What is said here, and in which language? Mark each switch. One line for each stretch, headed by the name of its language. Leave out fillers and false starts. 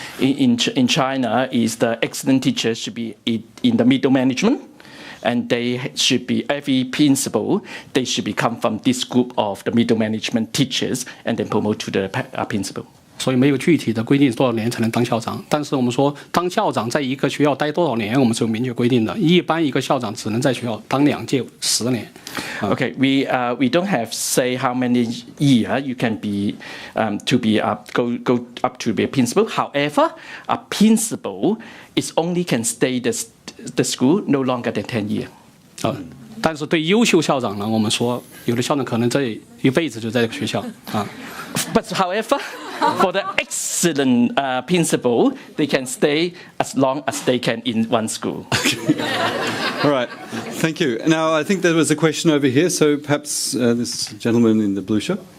English: In China, is the excellent teacher should be in the middle management, and they should be every principal. They should become from this group of the middle management teachers, and then promote to the principal.
Chinese: 所以没有具体的规定多少年才能当校长，但是我们说当校长在一个学校待多少年，我们是有明确规定的。一般一个校长只能在学校当2届10年。
English: Okay, we don't have say how many years you can be to be go up to be a principal. However, a principal is only can stay the school no longer than 10 years.
Chinese: 但是对优秀校长呢，我们说有的校长可能这一辈子就在这个学校啊。
English: But however, for the excellent principal, they can stay as long as they can in one school. All right, thank you. Now, I think there was a question over here, so perhaps this gentleman in the blue shirt.